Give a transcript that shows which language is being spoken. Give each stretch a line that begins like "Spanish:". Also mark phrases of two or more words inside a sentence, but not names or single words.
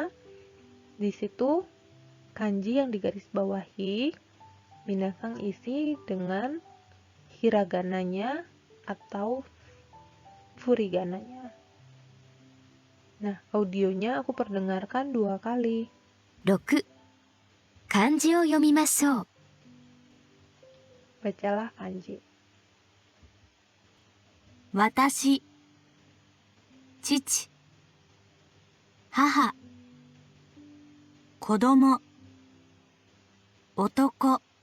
Indonesian: Di situ kanji yang digarisbawahi minasang isi dengan hiragananya atau furigananya. Nah, audionya aku perdengarkan 2 kali. 6.
Japanese: 漢字を読みましょう。
Indonesian: Bacalah kanji.
Japanese: 私、父、母、子供、男、